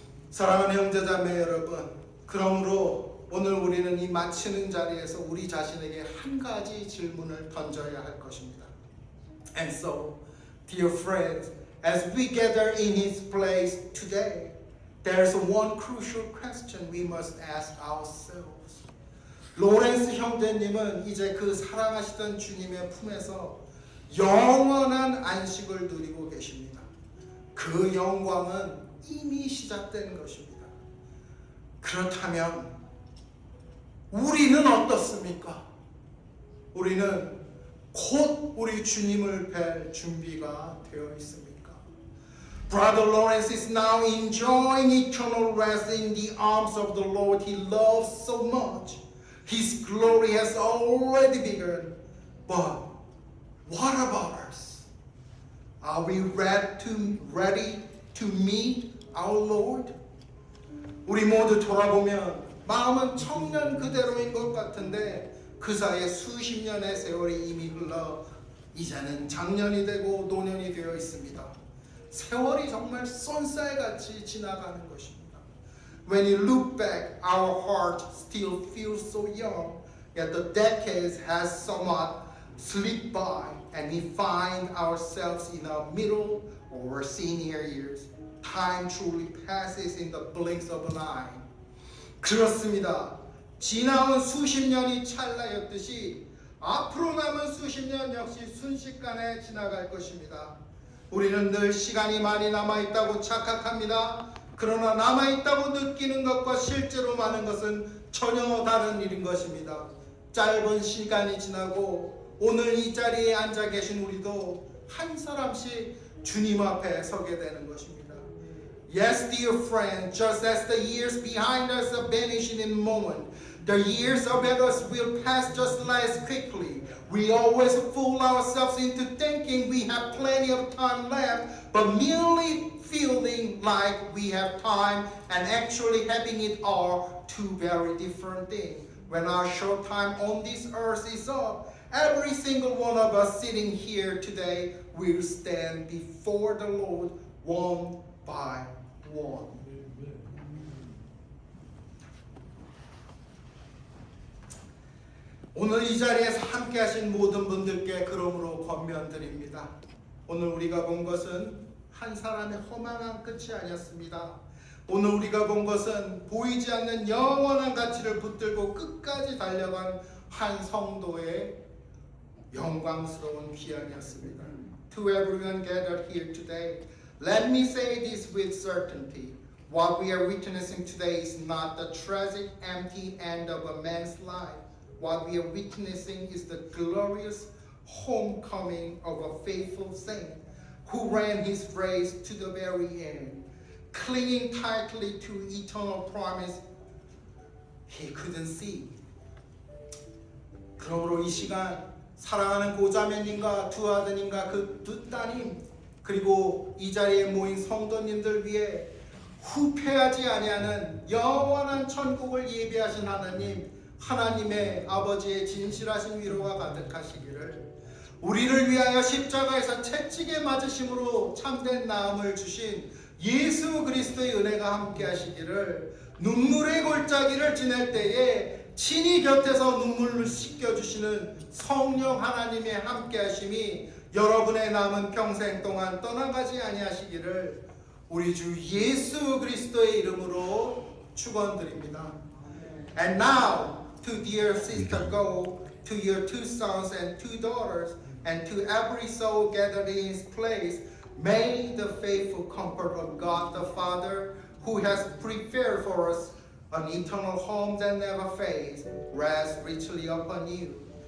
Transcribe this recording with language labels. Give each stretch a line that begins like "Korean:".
Korean: 사랑하는 형제자매 여러분, 그러므로 오늘 우리는 이 마치는 자리에서 우리 자신에게 한 가지 질문을 던져야 할 것입니다.
English: And so, dear friends, as we gather in His place today, there's one crucial question we must ask ourselves.
Korean: 로렌스 형제님은 이제 그 사랑하시던 주님의 품에서 영원한 안식을 누리고 계십니다. 그 영광은 이미 시작된 것입니다. 그렇다면 우리는 어떻습니까? 우리는 곧 우리 주님을 뵐 준비가 되어 있습니까?
English: Brother Lawrence is now enjoying eternal rest in the arms of the Lord he loves so much. His glory has already begun. But what about us? Are we ready to meet our Lord?
Korean: 우리 모두 돌아보면 마음은 청년 그대로인 것 같은데 그 사이에 수십 년의 세월이 이미 흘러 이제는 장년이 되고 노년이 되어 있습니다. 세월이 정말 쏜살같이 지나가는 것입니다.
English: When you look back, our heart still feels so young, yet the decades has somewhat slipped by, and we find ourselves in our middle or senior years. Time truly passes in the blinks of an eye.
Korean: 그렇습니다. 지나온 수십 년이 찰나였듯이 앞으로 남은 수십 년 역시 순식간에 지나갈 것입니다. 우리는 늘 시간이 많이 남아있다고 착각합니다. 그러나 남아있다고 느끼는 것과 실제로 많은 것은 전혀 다른 일인 것입니다. 짧은 시간이 지나고 오늘 이 자리에 앉아 계신 우리도 한 사람씩 주님 앞에 서게 되는 것입니다.
English: Yes, dear friend, just as the years behind us are vanishing in a moment, the years ahead of us will pass just as quickly. We always fool ourselves into thinking we have plenty of time left, but merely feeling like we have time and actually having it are two very different things. When our short time on this earth is up, every single one of us sitting here today will stand before the Lord one by one.
Korean: 오늘 이 자리에서 함께 하신 모든 분들께 그러므로 권면드립니다. 오늘 우리가 본 것은 한 사람의 허망한 끝이 아니었습니다. 오늘 우리가 본 것은 보이지 않는 영원한 가치를 붙들고 끝까지 달려간 한 성도의 영광스러운 귀환이었습니다.
English: To everyone gathered here today, let me say this with certainty. What we are witnessing today is not the tragic, empty end of a man's life. What we are witnessing is the glorious homecoming of a faithful saint who ran his race to the very end, clinging tightly to eternal promise he couldn't see.
Korean: 그러므로 이 시간 사랑하는 고자매님과 두 아드님과 그 두 따님 그리고 이 자리에 모인 성도님들 위해 후패하지 아니하는 영원한 천국을 예비하신 하나님의 아버지의 진실하신 위로가 가득하시기를, 우리를 위하여 십자가에서 채찍에 맞으심으로 참된 나음을 주신 예수 그리스도의 은혜가 함께 하시기를, 눈물의 골짜기를 지낼 때에 친히 곁에서 눈물을 씻겨주시는 성령 하나님의 함께 하심이 여러분의 남은 평생 동안 떠나가지 아니하시기를 우리 주 예수 그리스도의 이름으로 축원드립니다.
English: And now to dear sister go, to your two sons and two daughters, and to every soul gathered in his place, may the faithful comfort of God the Father, who has prepared for us an eternal home that never fades, rest richly upon you.